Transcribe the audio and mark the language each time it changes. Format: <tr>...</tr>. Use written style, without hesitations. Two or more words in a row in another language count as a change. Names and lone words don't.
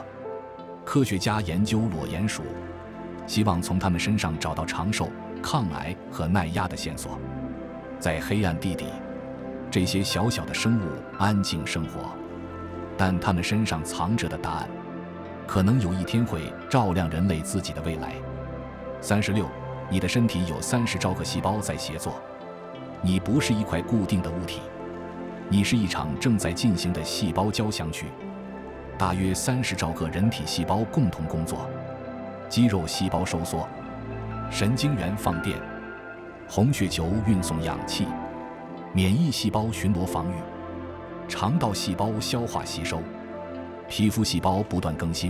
<zh>科學家研究裸鼹鼠，希望從它們身上找到長壽、抗癌和耐壓的線索。在黑暗地底，這些小小的生物安靜生活，但它們身上藏着的答案，可能有一天會照亮人類自己的未來。36. 你的身體有30兆個細胞在協作，你不是一塊固定的物體，你是一場正在進行的細胞交響曲。大約30兆個人體細胞共同工作，肌肉細胞收縮，神經元放電，紅血球運送氧氣，免疫細胞巡邏防禦，腸道細胞消化吸收，皮膚細胞不斷更新。</zh>